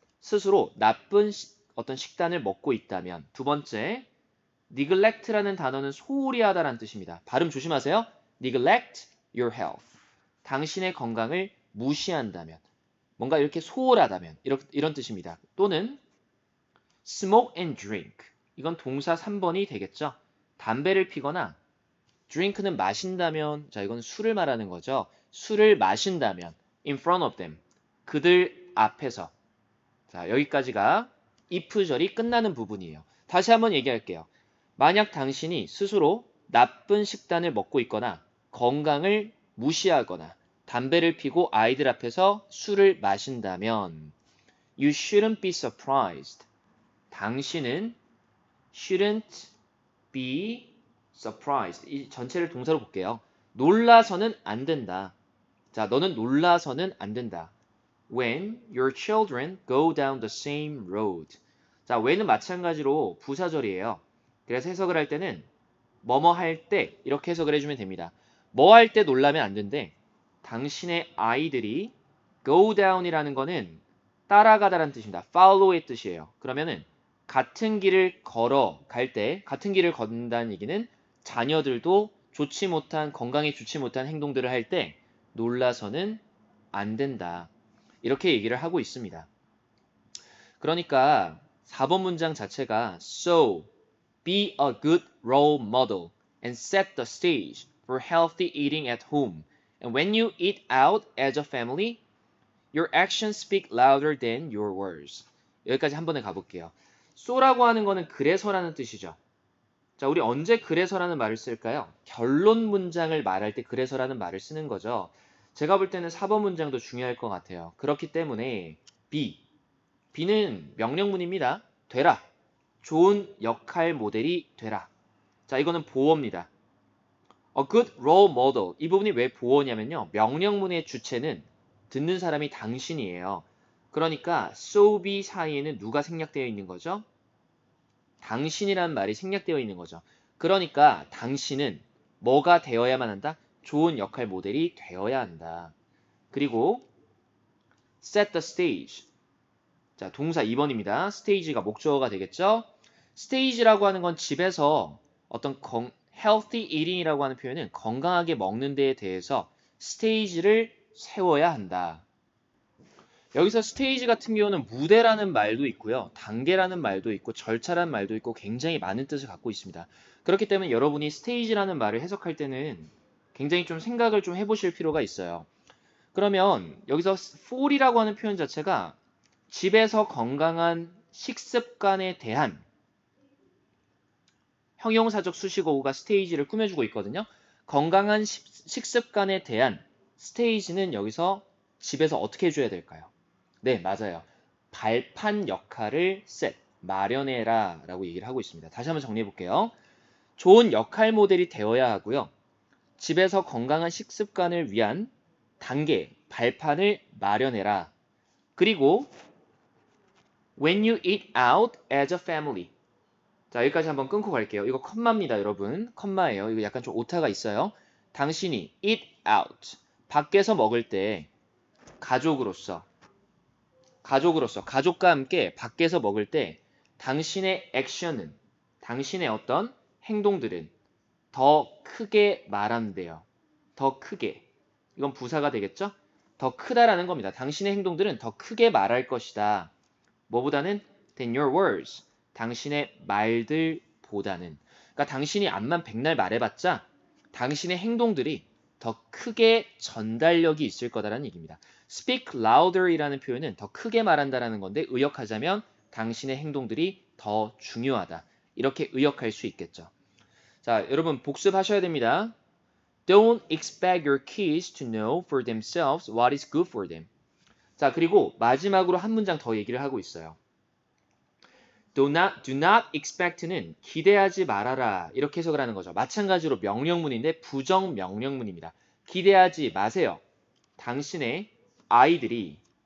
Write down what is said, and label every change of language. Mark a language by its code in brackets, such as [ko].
[ko] 스스로 나쁜 어떤 식단을 먹고 있다면 두 번째 neglect라는 단어는 소홀히 하다라는 뜻입니다. 발음 조심하세요. [en] neglect your health. [ko] 당신의 건강을 무시한다면 뭔가 이렇게 소홀하다면 이런 뜻입니다. 또는 [en] smoke and drink. [ko] 이건 동사 3번이 되겠죠. 담배를 피거나 drink는 마신다면 자 이건 술을 말하는 거죠. 술을 마신다면 [en] in front of them. [ko] 그들 앞에서. 자 여기까지가 if절이 끝나는 부분이에요. 다시 한번 얘기할게요. 만약 당신이 스스로 나쁜 식단을 먹고 있거나 건강을 무시하거나 담배를 피고 아이들 앞에서 술을 마신다면 [en] you shouldn't be surprised. [ko] 당신은 [en] shouldn't be surprised. [ko] 이 전체를 동사로 볼게요. 놀라서는 안 된다. 자, 너는 놀라서는 안 된다. [en] When your children go down the same road. [ko] 자, when은 마찬가지로 부사절이에요. 그래서 해석을 할 때는 뭐뭐 할 때 이렇게 해석을 해주면 됩니다. 뭐 할 때 놀라면 안 된대. 당신의 아이들이 go down이라는 거는 따라가다라는 뜻입니다. follow의 뜻이에요. 그러면은 같은 길을 걸어갈 때 같은 길을 걷는다는 얘기는 자녀들도 좋지 못한 건강에 좋지 못한 행동들을 할 때 놀라서는 안 된다. 이렇게 얘기를 하고 있습니다. 그러니까 4번 문장 자체가 [en] So, be a good role model and set the stage for healthy eating at home. And when you eat out as a family, your actions speak louder than your words. [ko] 여기까지 한 번에 가볼게요. so라고 하는 거는 그래서라는 뜻이죠. 자, 우리 언제 그래서라는 말을 쓸까요? 결론 문장을 말할 때 그래서라는 말을 쓰는 거죠. 제가 볼 때는 4번 문장도 중요할 것 같아요. 그렇기 때문에 B는 명령문입니다. 되라. 좋은 역할 모델이 되라. 자, 이거는 보어입니다. [en] A good role model. [ko] 이 부분이 왜 보어냐면요. 명령문의 주체는 듣는 사람이 당신이에요. 그러니까 so be 사이에는 누가 생략되어 있는 거죠? 당신이란 말이 생략되어 있는 거죠. 그러니까 당신은 뭐가 되어야만 한다? 좋은 역할 모델이 되어야 한다. 그리고 [en] set the stage. [ko] 자, 동사 2번입니다. stage가 목적어가 되겠죠? stage라고 하는 건 집에서 어떤 healthy eating이라고 하는 표현은 건강하게 먹는 데에 대해서 stage를 세워야 한다. 여기서 스테이지 같은 경우는 무대라는 말도 있고요. 단계라는 말도 있고 절차라는 말도 있고 굉장히 많은 뜻을 갖고 있습니다. 그렇기 때문에 여러분이 스테이지라는 말을 해석할 때는 굉장히 좀 생각을 좀 해보실 필요가 있어요. 그러면 여기서 for이라고 하는 표현 자체가 집에서 건강한 식습관에 대한 형용사적 수식어가 스테이지를 꾸며주고 있거든요. 건강한 식습관에 대한 스테이지는 여기서 집에서 어떻게 해줘야 될까요? 네, 맞아요. 발판 역할을 마련해라 라고 얘기를 하고 있습니다. 다시 한번 정리해 볼게요. 좋은 역할 모델이 되어야 하고요. 집에서 건강한 식습관을 위한 단계, 발판을 마련해라. 그리고 [en] when you eat out as a family. [ko] 자, 여기까지 한번 끊고 갈게요. 이거 컴마입니다, 여러분. 컴마예요. 이거 약간 좀 오타가 있어요. 당신이 eat out, 밖에서 먹을 때 가족으로서 가족과 함께 밖에서 먹을 때 당신의 액션은, 당신의 어떤 행동들은 더 크게 말한대요. 더 크게. 이건 부사가 되겠죠? 더 크다라는 겁니다. 당신의 행동들은 더 크게 말할 것이다. 뭐보다는 [en] than your words. [ko] 당신의 말들보다는. 그러니까 당신이 암만 백날 말해봤자 당신의 행동들이 더 크게 전달력이 있을 거다라는 얘기입니다. [en] speak louder [ko] 이라는 표현은 더 크게 말한다라는 건데 의역하자면 당신의 행동들이 더 중요하다. 이렇게 의역할 수 있겠죠. 자, 여러분 복습하셔야 됩니다. [en] Don't expect your kids to know for themselves what is good for them. [ko] 자, 그리고 마지막으로 한 문장 더 얘기를 하고 있어요. [en] Do not expect [ko] 는 기대하지 말아라 이렇게 해석을 하는 거죠. 마찬가지로 명령문인데 부정 명령문입니다. 기대하지 마세요. 당신의 아이들이